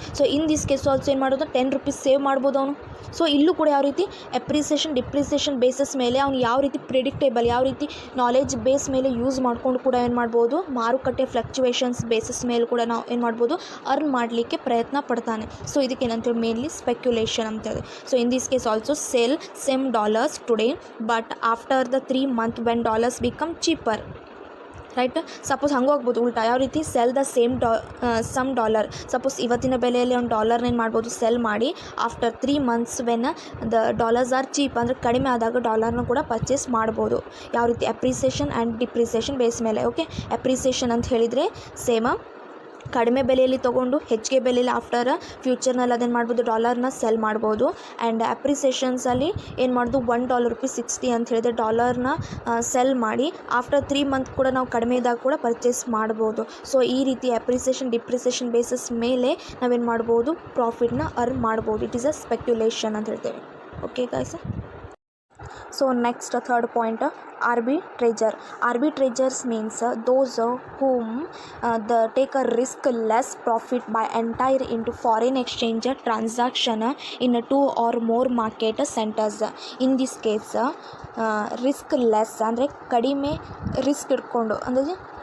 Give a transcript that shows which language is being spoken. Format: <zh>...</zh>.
<kn>So in this case also ಏನು ಮಾಡೋದು, $10 save ಮಾಡ್ಬೋದು ಅವನು. ಸೊ ಇಲ್ಲೂ ಕೂಡ ಯಾವ ರೀತಿ ಅಪ್ರಿಸಿಯೇಷನ್ ಡಿಪ್ರಿಸಿಯೇಷನ್ ಬೇಸಸ್ ಮೇಲೆ ಅವ್ನು ಯಾವ ರೀತಿ ಪ್ರಿಡಿಕ್ಟೇಬಲ್, ಯಾವ ರೀತಿ ನಾಲೆಜ್ ಬೇಸ್ ಮೇಲೆ ಯೂಸ್ ಮಾಡ್ಕೊಂಡು ಕೂಡ ಏನು ಮಾಡ್ಬೋದು, ಮಾರುಕಟ್ಟೆ ಫ್ಲಕ್ಚುವೇಷನ್ಸ್ ಬೇಸಸ್ ಮೇಲೆ ಕೂಡ ನಾವು ಏನು ಮಾಡ್ಬೋದು, ಅರ್ನ್ ಮಾಡಲಿಕ್ಕೆ ಪ್ರಯತ್ನ ಪಡ್ತಾನೆ. ಸೊ ಇದಕ್ಕೆ ಏನಂತೇಳಿ ಮೇನ್ಲಿ ಸ್ಪೆಕ್ಯುಲೇಷನ್ ಅಂತೇಳಿ.</kn> <en>So in this case also sell same dollars today but after the 3 months when dollars become cheaper, right.</en> <kn>Suppose ಹಂಗೆ ಹೋಗ್ಬೋದು ಉಲ್ಟಾ, ಯಾವ ರೀತಿ,</kn> <en>Sell the some dollar.</en> <kn>Suppose ಇವತ್ತಿನ ಬೆಲೆಯಲ್ಲಿ ಒಂದು ಡಾಲರ್ನ ಏನು ಮಾಡ್ಬೋದು, ಸೆಲ್ ಮಾಡಿ after 3 months</kn> <en>when the dollars are cheap,</en> <kn>ಅಂದರೆ ಕಡಿಮೆ ಆದಾಗ ಡಾಲರ್ನ ಕೂಡ ಪರ್ಚೇಸ್ ಮಾಡ್ಬೋದು. ಯಾವ ರೀತಿ, ಅಪ್ರಿಸಿಯೇಷನ್ ಆ್ಯಂಡ್ ಡಿಪ್ರಿಸಿಯೇಷನ್ ಬೇಸ್ ಮೇಲೆ. ಓಕೆ, ಅಪ್ರಿಸಿಯೇಷನ್ ಅಂತ ಹೇಳಿದರೆ ಸೇಮ್ ಕಡಿಮೆ ಬೆಲೆಯಲ್ಲಿ ತೊಗೊಂಡು ಹೆಚ್ಚಿಗೆ ಬೆಲೆಯಲ್ಲಿ ಆಫ್ಟರ್ ಫ್ಯೂಚರ್ನಲ್ಲಿ ಅದನ್ನು ಮಾಡ್ಬೋದು, ಡಾಲರ್ನ ಸೆಲ್ ಮಾಡ್ಬೋದು. ಆ್ಯಂಡ್ ಅಪ್ರಿಸಿಯೇಷನ್ಸಲ್ಲಿ ಏನು ಮಾಡೋದು, $1 ₹60 ಅಂತ ಹೇಳಿದ್ರೆ ಡಾಲರ್ನ ಸೆಲ್ ಮಾಡಿ ಆಫ್ಟರ್ 3 months ಕೂಡ ನಾವು ಕಡಿಮೆ ಇದ್ದಾಗ ಕೂಡ ಪರ್ಚೇಸ್ ಮಾಡ್ಬೋದು. ಸೊ ಈ ರೀತಿ ಅಪ್ರಿಸಿಯೇಷನ್ ಡಿಪ್ರಿಸಿಯೇಷನ್ ಬೇಸಸ್ ಮೇಲೆ ನಾವೇನು ಮಾಡ್ಬೋದು, ಪ್ರಾಫಿಟ್ನ ಅರ್ನ್ ಮಾಡ್ಬೋದು.</kn> <en>it is a speculation</en> <kn>ಅಂತ ಹೇಳ್ತೇವೆ.</kn> <en>Okay guys. So next, third point, arbitrager. Arbitrators means those whom take a risk less profit by entire into foreign exchange transaction in 2 or more market centers. In this case risk less</en> <kn>ಅಂದರೆ ಕಡಿಮೆ risk ಇಟ್ಕೊಂಡು, ಅಂದರೆ</kn>